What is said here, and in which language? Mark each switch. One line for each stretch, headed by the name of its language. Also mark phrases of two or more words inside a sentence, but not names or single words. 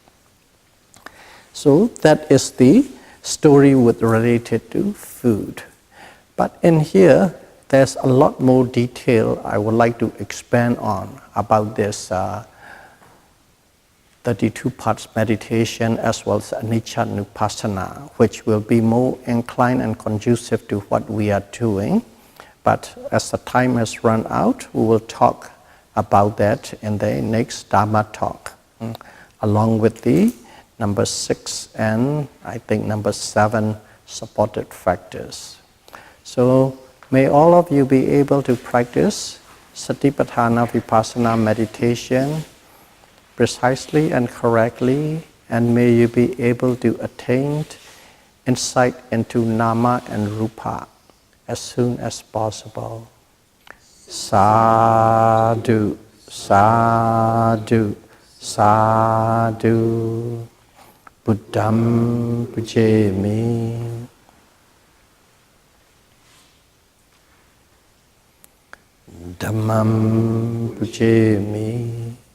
English: So that is the story related to food. But in here, there's a lot more detail I would like to expand on about this 32 parts meditation as well as
Pali: anicca nupassana,
English: which will be more inclined and conducive to what we are doing. But as the time has run out, we will talk about that in the next Dhamma talk, along with the number 6 and I think number 7 supported factors. So may all of you be able to practice
Pali: Satipatthana Vipassana
English: meditation precisely and correctly, and may you be able to attain insight into nama and rupa as soon as possible.
Pali: Sadhu, sadhu, sadhu. Buddham pujemi. Dhammam pujemi.